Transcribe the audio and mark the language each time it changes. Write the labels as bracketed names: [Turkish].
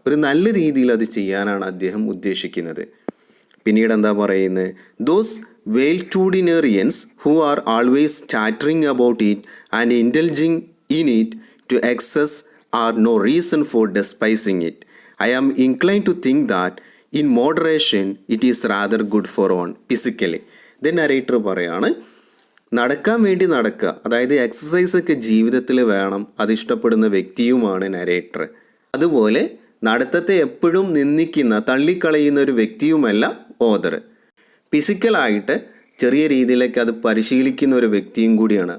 [Malayalam] ഒരു നല്ല രീതിയിൽ അത് ചെയ്യാനാണ് അദ്ദേഹം ഉദ്ദേശിക്കുന്നത്. പിന്നീട് എന്താ പറയുന്നത്, [English] Those valetudinarians who are always chattering about it and indulging in it to excess are no reason for despising it. I am inclined to think that in moderation it is rather good for one physically. [Malayalam] Then narrator പറയാണ്, നടക്കാൻ വേണ്ടി നടക്കുക, അതായത് എക്സസൈസൊക്കെ ജീവിതത്തിൽ വേണം, അതിഷ്ടപ്പെടുന്ന വ്യക്തിയുമാണ് narrator. അതുപോലെ നടത്തത്തെ എപ്പോഴും നിന്ദിക്കുന്ന, തള്ളിക്കളയുന്ന ഒരു വ്യക്തിയുമല്ല ഓദർ. ഫിസിക്കലായിട്ട് ചെറിയ രീതിയിലേക്ക് അത് പരിശീലിക്കുന്ന ഒരു വ്യക്തിയും കൂടിയാണ്.